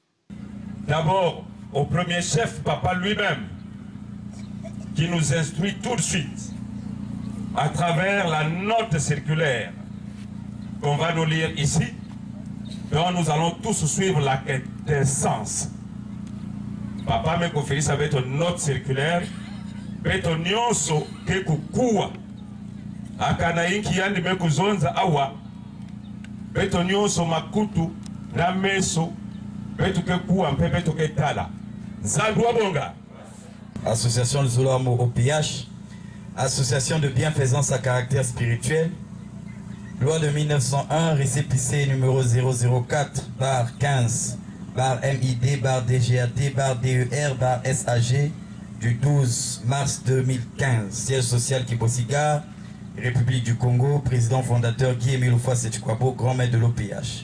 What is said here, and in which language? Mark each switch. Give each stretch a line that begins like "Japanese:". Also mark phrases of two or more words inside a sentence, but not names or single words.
French: D'abord, au premier chef, Papa lui-même, qui nous instruit tout de suite, à travers la note circulaire qu'on va nous lire ici, dont nous allons tous suivre la quintessence. Papa me confie avec une note circulaire,
Kongo: beto nyonso ke kukua, akana inki yandi me kuzonza awa, beto nyonso makutu na meso, beto ke kuwa mpe beto ke tala. Zalwa bonga.
French: Association de Zolamo OPH, association de bienfaisance à caractère spirituel, loi de 1901, récépissé numéro 004/MID/DGAD/DER/SAG du 12 mars 2015, siège social Kiposiga, République du Congo, président fondateur Guy-Émile Houphouët-Sétou-Kouabo, grand maître de l'OPH.